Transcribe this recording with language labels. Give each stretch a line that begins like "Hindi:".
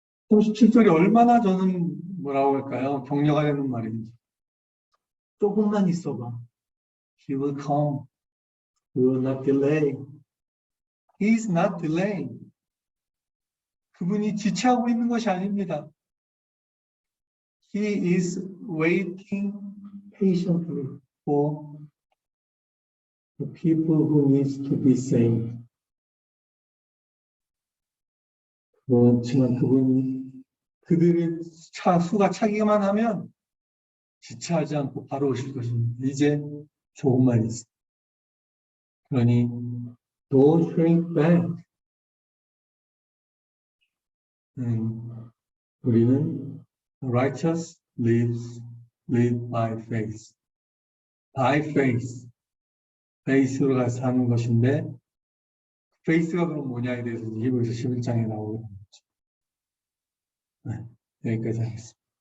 Korean: 37절이 얼마나 저는 뭐라고 할까요? 격려가 되는 말인지. 조금만 있어봐.
English: He will come. He will not delay. He is not delaying.
Korean: 그분이 지체하고 있는 것이 아닙니다.
English: He is waiting patiently for the people who needs to be saved.
Korean: 그렇지만 그분이 그들의 수가 차기만 하면 지체하지 않고 바로 오실 것입니다. 이제 조금만 있어. 그러니
English: don't shrink back.
Korean: 우리는
English: righteous live by faith. by faith.
Korean: faith로 가서 사는 것인데 faith가 그럼 뭐냐에 대해서 히브리서 11장에 나오고 있죠. 네, 여기까지 하겠습니다.